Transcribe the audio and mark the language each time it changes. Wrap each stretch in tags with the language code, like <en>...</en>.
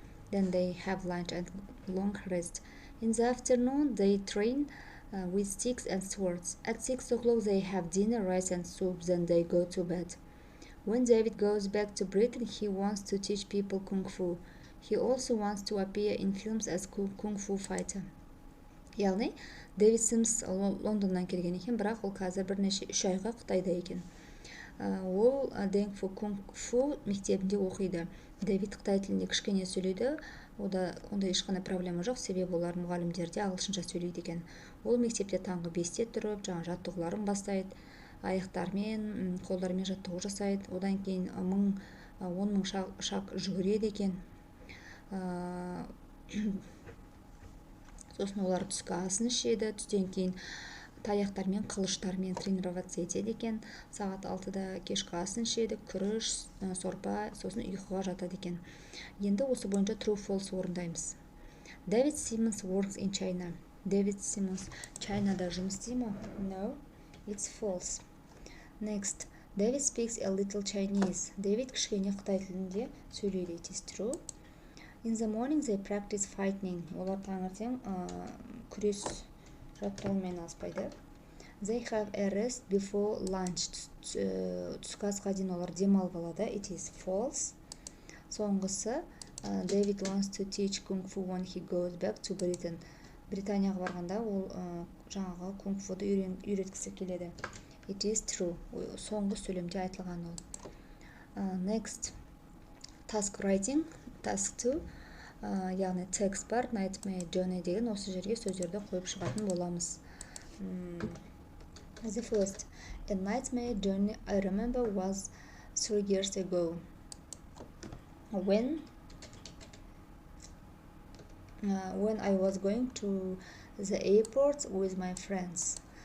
<en>Then they have lunch and long rest. In the afternoon, they train with sticks and swords. At 6 o'clock they have dinner, rice and soup, then they go to bed. When David goes back to Britain, he wants to teach people Kung Fu. He also wants to appear in films as Kung Fu fighter.</en> <kk>Яғни, Дэвид Симс Лондоннан келген екен, бірақ ол қазір бірнеше 3 айға Қытайда екен. Ол Дэнг Кунг Фу мектебінде оқиды. Дэвид қытай тілінде кішкене сөйлейді, онда ешқандай проблема жоқ, себебі олар мұғалімдерде ағылшынша сөйлейді екен. Ол мектепте таңғы 5-те тұрып, жаңа жаттығуларын бастайды, аяқтармен, қолдарымен жаттығу жасайды. Одан кейін 10 мың шаг жүгіреді екен. Сосын олар түскі асын ішеді, түстен кейін таяқтармен, қылыштармен тренироваться етеді екен. Сағат 6-да кешкі асын ішеді, күріш, сорпа, сосын ұйқыға жатады екен. Енді осы бойынша true false орындаймыз.</kk> <en>David Simmons works in China.</en> <kk>David Simmons China-да жұмыс істей ме?</kk> <en>No, it's false. Next, David speaks a little Chinese.</en> <kk>David кішкене Қытай тілінде сөйлейді.</kk> <en>It is true. In the morning they practice fighting.</en> <kk>Олар таңертең күрес жаттығумен айналыспайды.</kk> <en>They have a rest before lunch.</en> <kk>Түскі асқа дейін олар демалып алады.</kk> <en>It is false.</en> <kk>Соңғысы,</kk> <en>David wants to teach Kung Fu when he goes back to Britain.</en> <kk>Британияға барғанда ол жаңағы Kung Fu-ды үйреткісі келеді.</kk> <en>It is true.</en> <kk>Соңғы сөйлемде айтылған ол.</kk> <en>Next, task writing. Task 2.</en> <kk>Яғни text бар, nightmare journey деген осы жерге сөздерді қойып шығатын боламыз.</kk> <en>The first, a nightmare journey I remember was 3 years ago. When I was going to the airport with my friends.</en>